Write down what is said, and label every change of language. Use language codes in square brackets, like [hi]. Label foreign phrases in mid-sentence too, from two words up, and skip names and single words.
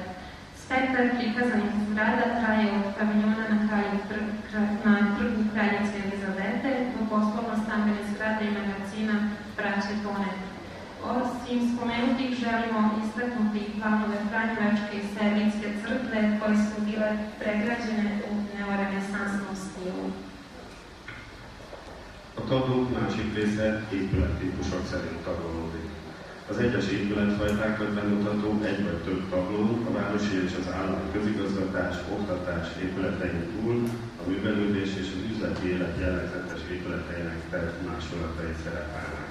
[sr] Spektar prikazanih zgrada traje od paviljona na trgu kraljice Elizabete do poslovno-stambene zgrade i magazina braće Tone. Osim spomenutih želimo istaknuti planove Franjevačke i Servinske crkve koje su bile pregrađene u neorenesansnom stilu. [hu] A tablók másik része épülettípusok szerint tagolódik. Az egyes épületfajtákat bemutató egy vagy több tabló a városi és az állami közigazgatás, oktatás épületein túl a művelődés és az üzleti élet jellegzetes épületeinek másolatai szerepelnek.